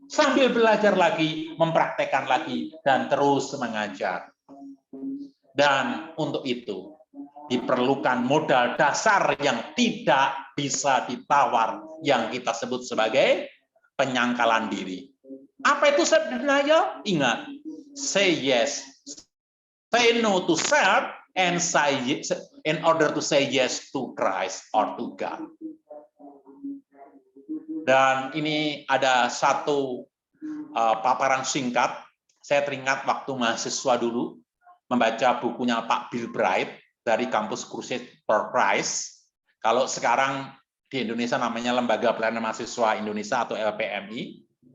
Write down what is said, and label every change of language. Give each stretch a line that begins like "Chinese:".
Indonesian: Sambil belajar lagi, mempraktekkan lagi, dan terus mengajar. Dan untuk itu diperlukan modal dasar yang tidak bisa ditawar, yang kita sebut sebagai penyangkalan diri. Apa itu self-denial?
English: Ingat, say yes, say no to self, and say yes, in order to say yes to Christ or to God.
Indonesian: Dan ini ada satu paparan singkat. Saya teringat waktu mahasiswa dulu membaca bukunya Pak Bill Bright dari kampus Crusade for Christ. Kalau sekarang di Indonesia namanya Lembaga Pelayanan Mahasiswa Indonesia atau LPMI.